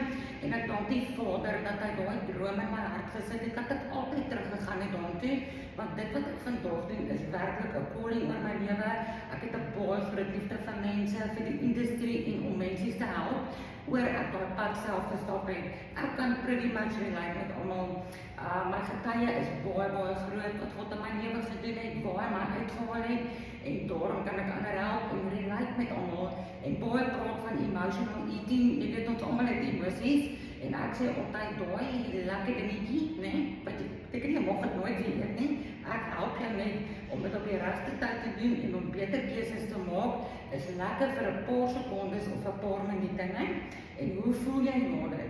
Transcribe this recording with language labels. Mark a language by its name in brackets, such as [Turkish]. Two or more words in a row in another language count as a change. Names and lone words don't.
[Afrikaans] En ek dank die Vader dat hy daai droom in my hart gesit het, dat ek altyd teruggegaan het daartoe, want dit wat ek vandag doen is werklik 'n calling oor my lewe. Ek het 'n baie groot liefde vir mense, vir die industrie en om mense te help, oor ek daai pad self gestap het. Ek kan [English] pretty much [Afrikaans] relate met almal. My getuie is baie groot wat God in my gedoen het, waar my uitgehaal het, en daarom kan ek ander help en relate met almal, en baie praat van [English] emotional eating, [Afrikaans] jy weet ons almal het emosies, en ek sê altyd daai lekker dingetjie, wat jy beteken jy mag dit nooit weer eet nie, ek help jou net om dit op die regte tyd te doen en om beter keuses te maak, is lekker vir 'n paar sekondes of 'n paar minute, en hoe voel jy na dit?